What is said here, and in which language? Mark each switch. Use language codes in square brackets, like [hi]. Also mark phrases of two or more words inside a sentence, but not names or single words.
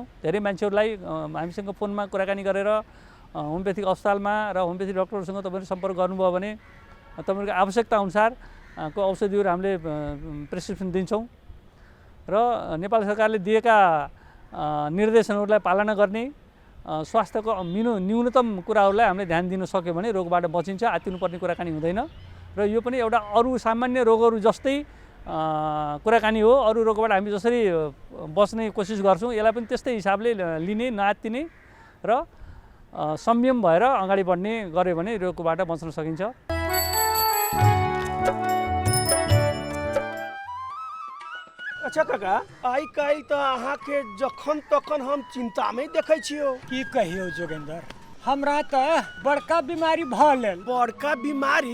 [ne] धेरै मान्छेहरूलाई हामीसँग फोनमा कुराकानी गरेर होमियोपेथिक अस्पतालमा र होमियोपेथिक डक्टरहरूसँग तपाईँहरू सम्पर्क गर्नुभयो भने तपाईँहरूको आवश्यकता अनुसारको औषधिहरू हामीले प्रेसक्रिप्सन दिन्छौँ र नेपाल सरकारले दिएका निर्देशनहरूलाई पालना गर्ने, स्वास्थ्यको न्यूनतम कुराहरूलाई हामीले ध्यान दिन सक्यो भने रोगबाट बचिन्छ, आत्तिनुपर्ने कुराकानी हुँदैन र यो पनि एउटा अरू सामान्य रोगहरू जस्तै कुराकानी हो। अरू रोगबाट हामी जसरी बच्ने कोसिस गर्छौँ यसलाई पनि त्यस्तै हिसाबले लिने, नआत्तिने र संयम भएर अगाडि बढ्ने गर्यो भने रोगबाट बच्न सकिन्छ। [mai] अच्छा काका, आइ काल्हि तऽ अहाँके जखन तखन हम चिंतामे देखै छियौ। की कहियौ जोगेंद्र, हमरा तऽ बड़का बीमारी भऽ गेल। बड़का बीमारी?